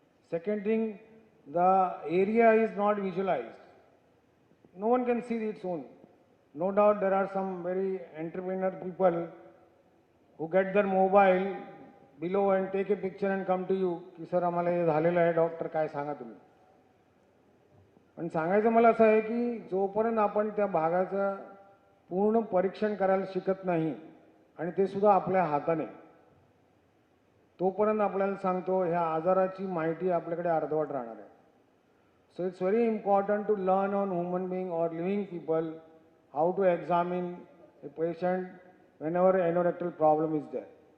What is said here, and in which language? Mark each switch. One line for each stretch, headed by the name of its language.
English: Second thing, the area is not visualized. No one can see its own. No doubt there are some very entrepreneur people who get their mobile below and take a picture and come to you
Marathi: की sir आम्हाला हे झालेलं आहे doctor काय सांगा तुम्ही. पण सांगायचं मला असं आहे की जोपर्यंत आपण त्या भागाचं पूर्ण परीक्षण करायला शिकत नाही आणि ते सुद्धा आपल्या हाताने, तोपर्यंत आपल्याला सांगतो ह्या आजाराची माहिती आपल्याकडे अर्धवट राहणार आहे.
English: So it's very important to learn on human being or living people how to examine a patient whenever anorectal problem is there.